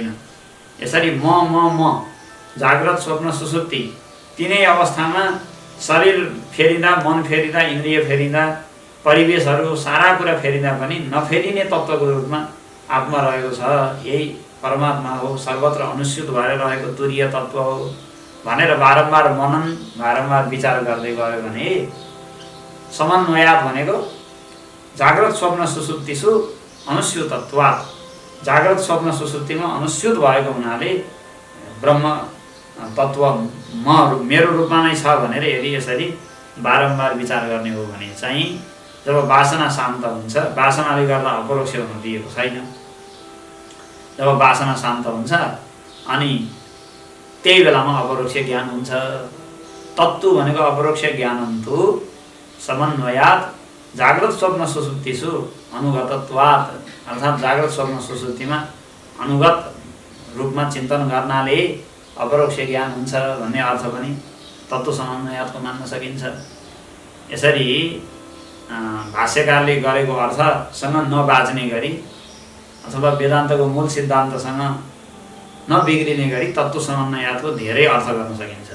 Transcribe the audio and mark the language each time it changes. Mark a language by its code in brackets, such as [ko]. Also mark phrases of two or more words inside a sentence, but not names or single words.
[ne] यसरी म जाग्रत स्वप्न सुसुप्ति तीनै अवस्थामा शरीर फेरिँदा, मन फेरिँदा, इन्द्रिय फेरिँदा, परिवेशहरू सारा कुरा फेरिँदा पनि नफेरिने तत्त्वको रूपमा आत्मा रहेको छ। यही परमात्मा हो, सर्वत्र अनुस्यूत भएर रहेको तुरीय तत्त्व हो भनेर बारम्बार मनन, बारम्बार विचार गर्दै गयो भने समन्वयात् भनेको [sa] जाग्रत स्वप्न सुसुप्तिषु अनुस्यूतत्वात्, [ne] जाग्रत स्वप्न सुसुप्तिमा अनुस्यूत भएको हुनाले ब्रह्म तत्त्व मेरो रूपमा नै छ भनेर यदि यसरी बारम्बार विचार गर्ने हो भने चाहिँ जब वासना शान्त हुन्छ, वासनाले गर्दा अपरोक्ष हुन दिएको छैन, जब वासना शान्त हुन्छ अनि त्यही बेलामा अपरोक्ष ज्ञान हुन्छ। तत्त्व भनेको [sa] अपरोक्ष ज्ञानन्तु समन्वयात् जाग्रत स्वप्न सुसुप्तिषु अनुगतत्वात्, [ne] अर्थात् जाग्रत स्वप्न सुसुप्तिमा अनुगत रूपमा चिन्तन गर्नाले अपरोक्ष ज्ञान हुन्छ भन्ने अर्थ पनि तत्त्व समन्वयात्को मान्न सकिन्छ। यसरी भाष्यकारले गरेको अर्थसँग नबाज्ने गरी अथवा वेदान्तको मूल सिद्धान्तसँग नबिग्रिने गरी तत्त्व समन्वयात्को धेरै अर्थ गर्न सकिन्छ।